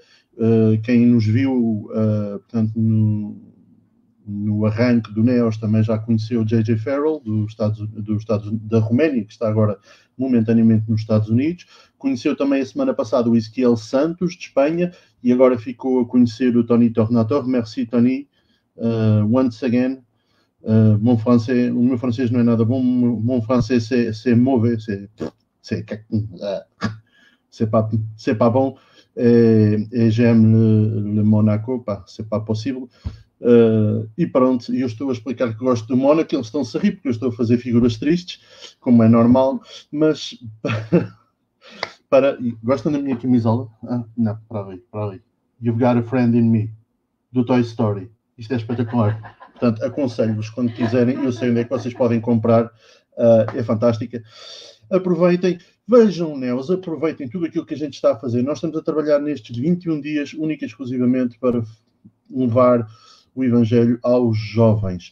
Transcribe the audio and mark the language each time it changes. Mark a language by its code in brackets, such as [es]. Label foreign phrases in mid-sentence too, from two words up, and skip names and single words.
[pt] Quem nos viu, portanto, no arranque do NEOS também já conheceu o J.J. Farrell, da Roménia, que está agora momentaneamente nos Estados Unidos. Conheceu também a semana passada o Ezequiel Santos, de Espanha, e agora ficou a conhecer o Tony Tornator. Merci, [en] Tony. Once again. [pt] O meu francês não é nada bom. [fr] Mon francês c'est mauvais. C'est pas bon. Et j'aime le Monaco. C'est pas possible. [pt] E pronto, eu estou a explicar que gosto do Mónaco, eles estão-se a rir porque eu estou a fazer figuras tristes, como é normal, mas gostam da minha camisola? Não, para aí. You've Got a Friend in Me, do Toy Story. Isto é espetacular. Portanto, aconselho-vos quando quiserem, eu sei onde é que vocês podem comprar, é fantástica. Aproveitem, vejam o NEOS, aproveitem tudo aquilo que a gente está a fazer. Nós estamos a trabalhar nestes 21 dias, única e exclusivamente para levar o Evangelho aos jovens.